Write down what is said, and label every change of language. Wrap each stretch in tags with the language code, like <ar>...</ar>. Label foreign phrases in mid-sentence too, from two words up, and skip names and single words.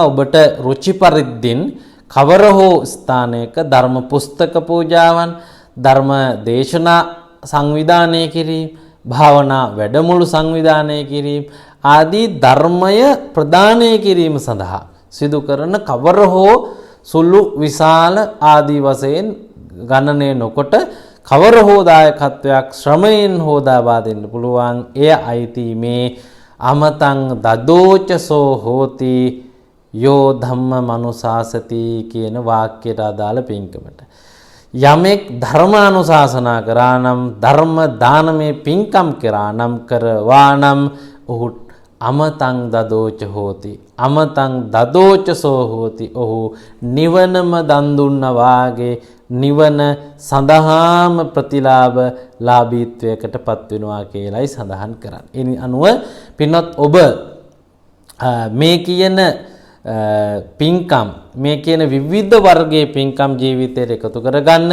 <si>ඔබට රුචි පරිද්දෙන් කවර හෝ ස්ථානයක ධර්ම පුස්තක පූජාවන්, ධර්ම දේශනා සංවිධානය කිරීම, භාවනා වැඩමුළු සංවිධානය කිරීම ආදී ධර්මය ප්‍රදානය කිරීම සඳහා සිදු කරන කවර හෝ සුළු විශාල ආදී වශයෙන් ගණනය නොකොට කවර හෝ දායකත්වයක් ශ්‍රමයෙන් හෝදාවා දෙන්න පුළුවන්. එය අයිති මේ</si> <pi>අමතං දදෝචසෝ හෝති යෝ ධම්ම මනුසාසති</pi> <si>කියන වාක්‍යයට අදාළ පින්කමට. යමෙක් ධර්ම අනුශාසනා කරා නම්, ධර්ම දානමේ පින්කම් කරා නම්, කරවා නම් ඔහු</si> <pi>අමතං දදෝච හෝති, අමතං දදෝචසෝ හෝති.</pi> <si>ඔහු නිවනම දන් දුන්නා වාගේ නිවන සඳහාම ප්‍රතිලාභ ලාභීත්වයකට පත් වෙනවා කියලායි සඳහන් කරන්නේ. ඒ අනුව පින්වත් ඔබ මේ කියන පින්කම්, මේ කියන විවිධ වර්ගයේ පින්කම් ජීවිතයට එකතු කරගන්න.</si>